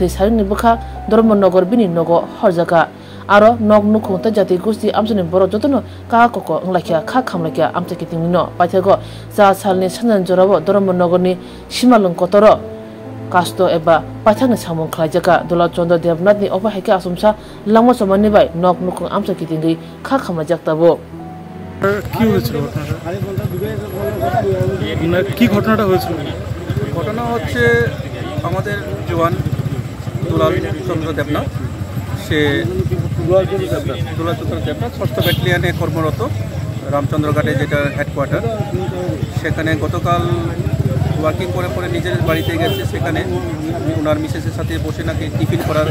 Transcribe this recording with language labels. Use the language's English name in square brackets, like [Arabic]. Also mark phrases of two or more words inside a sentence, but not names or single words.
[Kok Borok] सारिनि बखा धर्मनगर बिनि नगो हरजाका आरो नक नुखुंता जाति गोष्ठी आमसनि बर जतनो का कको अंलाखिया खा खामलाखिया आमसे कितिंनि न पाइथागो जा सालनि सानजान जराबो धर्मनगरनि सीमालंकतर कास्तो एबा पाइथागनि सामुं खलायजाका दुलाल चंद्र देवनाथनि अबाहायके आसमसा लांमा समनि बाय नक नुखुं आमसे कितिंगै खा खामलाजाकताबो [Bangla] কি হয়েছিল কি ঘটনাটা হয়েছিল? ঘটনা হচ্ছে আমাদের জওয়ান দুলাল চন্দ্র দেবনাথ সে দুলাল চন্দ্র দেবনাথ 6th ব্যাটালিয়নে কর্মরত রামচন্দ্রঘাটে যেটা হেডকোয়ার্টার সেখানে গতকাল ওয়ার্কিং করে পরে নিজের বাড়িতে গেছে সেখানে ওনার মিসেসের সাথে বসে নাকি টিফিন করার